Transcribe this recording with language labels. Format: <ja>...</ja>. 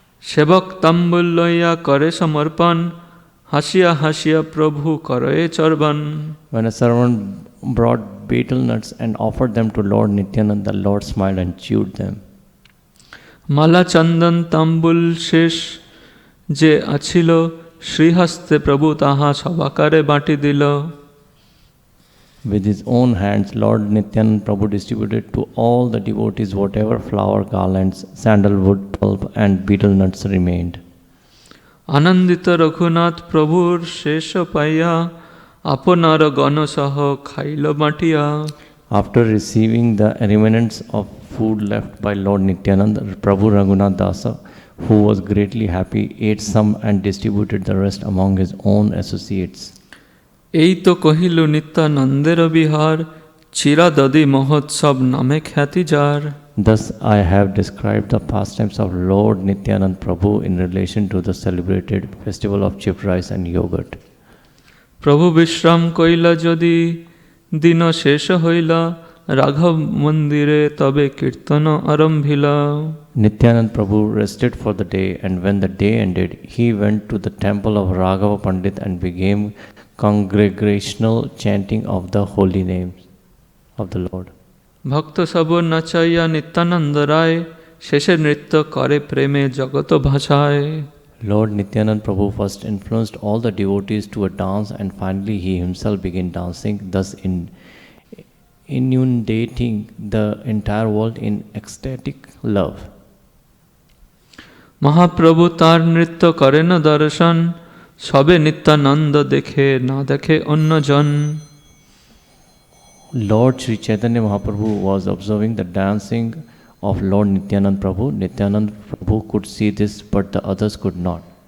<bn>সেবক তাম্বুল লইয়া করে সমর্পণ, হাসিয়া হাসিয়া প্রভু করে চর্বণ.</bn> <en>When a servant brought betel nuts and offered them to Lord Nityanand, the Lord smiled and chewed them.</en> <bn>মালা চন্দন তাম্বুল শেষ যে আছিল, শ্রীহস্তে প্রভু তাহা সবাকারে বাটি দিল.</bn> <en>With his own hands, Lord Nityanand Prabhu distributed to all the devotees whatever flower garlands, sandalwood pulp, and betel nuts remained.</en> <bn>আনন্দিত রঘুনাথ প্রভুর শেষ পাইয়া, আপনার গণসহ খাইল বাটিয়া.</bn> <en>After receiving the remnants of food left by Lord Nityanand, Prabhu Raghunath Dasa, who was greatly happy, ate some and distributed the rest among his own associates.</en> <bn>এই তো কহিল নিত্যানন্দের বিহার, চিরা দধি মহোৎসব নামে খ্যাতি যার.</bn> <en>Thus I have described the pastimes of Lord Nityanand Prabhu in relation to the celebrated festival of chipped rice and yogurt.</en> <bn>প্রভু বিশ্রাম কইলা যদি দিন শেষ হইলা, রাঘব মন্দিরে তবে কীর্তন আরম্ভিলা.</bn> <en>Nityanand Prabhu rested for the day, and when the day ended, he went to the temple of Raghava Pandit and began congregational chanting of the holy names of the Lord.</en> <bn>ভক্ত সব নাচাইয়া নিত্যানন্দ রায়, শেষে নৃত্য করে প্রেমে জগত ভাষায়.</bn> <en>Lord Nityanand Prabhu first influenced all the devotees to a dance, and finally he himself began dancing, thus inundating the entire world in ecstatic love.</en> <bn>Mahaprabhu তার নৃত্য করেন দর্শন, সবে নিত্যানন্দ দেখে না দেখে অন্যজন.</bn> <en>Lord Sri Chaitanya Mahaprabhu was observing the dancing of Lord Nityanand Prabhu. Nityanand Prabhu could see this, but the others could not.</en>